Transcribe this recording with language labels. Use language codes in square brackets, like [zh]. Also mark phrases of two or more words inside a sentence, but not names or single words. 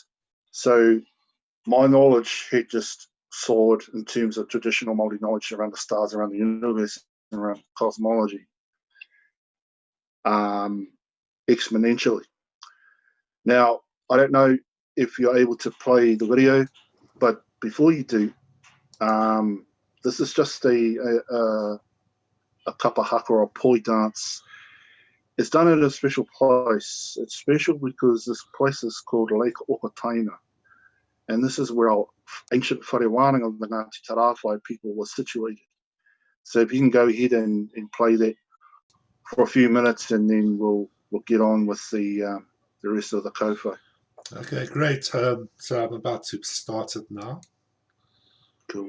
[en] So my knowledge had just soared in terms of traditional Māori knowledge around the stars, around the universe, around cosmology, exponentially. Now, I don't know if you're able to play the video, but before you do, this is just a [mi] kapa haka [en] or a poi dance. It's done at a special place. It's special because this place is called Lake Okataina, and this is where our ancient [mi] whare wānanga [en] of the Ngāti Tarawhai people were situated. So if you can go ahead and play that for a few minutes, and then we'll get on with the rest of the kōwhai. Okay, great. So I'm about to start it now. Cool.